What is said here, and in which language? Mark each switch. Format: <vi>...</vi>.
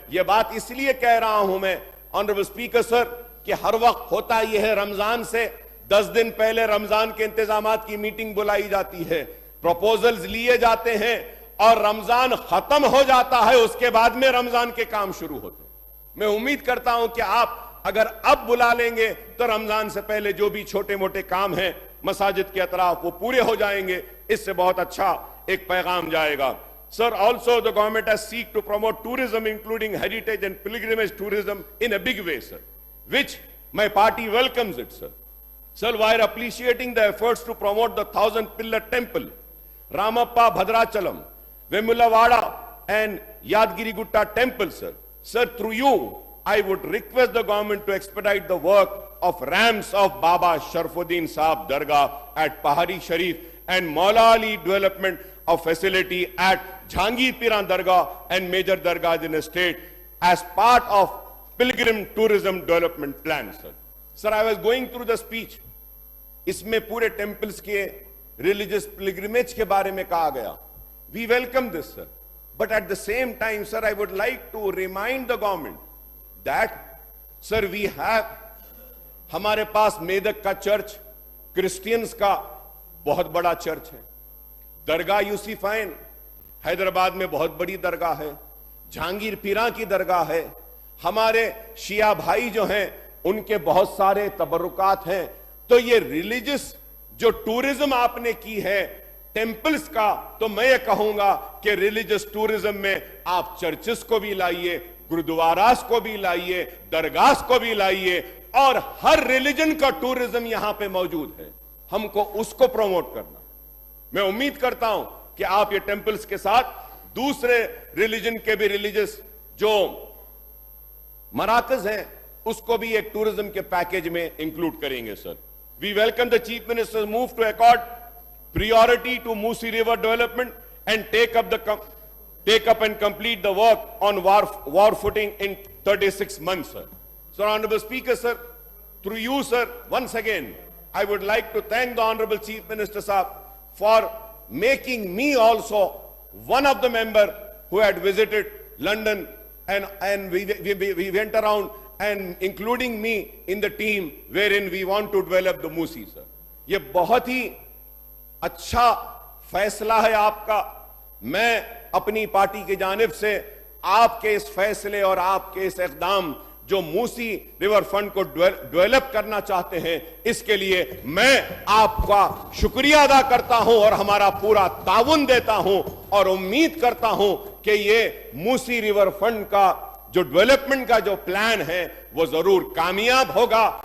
<hi>यह बात इसलिए कह रहा हूं मैं ऑनरेबल स्पीकर सर कि हर वक्त होता यह है रमजान से 10 दिन पहले रमजान के इंतजामात की मीटिंग बुलाई जाती है, प्रपोजल्स लिए जाते हैं और रमजान खत्म हो जाता है, उसके बाद में रमजान के काम शुरू होते हैं। मैं उम्मीद करता हूं कि आप अगर अब बुला लेंगे तो रमजान से पहले जो भी छोटे मोटे काम हैं मसाजिद के अतराफ वो पूरे हो जाएंगे, इससे बहुत अच्छा एक पैगाम जाएगा।</hi> <en>Sir, also the government has seek to promote tourism including heritage and pilgrimage tourism in a big way, sir, which my party welcomes it, sir. Sir, while appreciating the efforts to promote the 1000 pillar temple, Ramappa Bhadrachalam, Vemulawada and Yadgiri Gutta temple, sir. Sir, through you, I would request the government to expedite the work of ramps of Baba Sharfuddin Saab Dargah at Pahari Sharif and Maula Ali development of facility at Jhangir Piran Dargah and major Dargahs in the state as part of pilgrim tourism development plan, sir. Sir, I was going through the speech.</en> <hi>इसमें पूरे temples के religious pilgrimage के बारे में कहा गया.</hi> <en>We welcome this, sir. But at the same time, sir, I would like to remind the government that, sir, we have,</en> <hi>हमारे पास मेदक का चर्च, क्रिश्चियंस का बहुत बड़ा चर्च है. दरगाह यूसुफैन हैदराबाद में बहुत बड़ी दरगाह है. जहांगीर पीरा की दरगाह है. हमारे शिया भाई जो हैं उनके बहुत सारे तबरुकात हैं. तो ये रिलीजियस जो टूरिज्म आपने की है टेम्पल्स का, तो मैं ये कहूंगा कि रिलीजियस टूरिज्म में आप चर्चेस को भी लाइए, गुरुद्वारास को भी लाइए, दरगाह को भी लाइए, और हर रिलीजन का टूरिज्म यहां पे मौजूद है. हमको उसको प्रमोट करना. मैं उम्मीद करता हूं कि आप ये टेम्पल्स के साथ दूसरे रिलीजन के भी रिलीजियस जो मराकज हैं उसको भी एक टूरिज्म के पैकेज में इंक्लूड करेंगे.</hi> <en>Sir, we welcome the chief minister move to accord priority to Musi River development and take up and complete the work on war footing in 36 months, sir. So, Honorable Speaker, sir, through you, sir, once again, I would like to thank the Honorable Chief Minister, sir, for making me also one of the members who had visited London, and we went around and including me in the team wherein we want to develop the Musi, sir.</en> <hi>ये बहुत ही अच्छा फैसला है आपका. मैं अपनी party की जानिब से आपके इस फैसले और आपके इस इक़दाम जो मूसी रिवर फ्रंट को डेवलप करना चाहते हैं, इसके लिए मैं आपका शुक्रिया अदा करता हूं और हमारा पूरा ताउन देता हूं और उम्मीद करता हूं कि ये मूसी रिवर फ्रंट का जो डेवलपमेंट का जो प्लान है वो जरूर कामयाब होगा.</hi>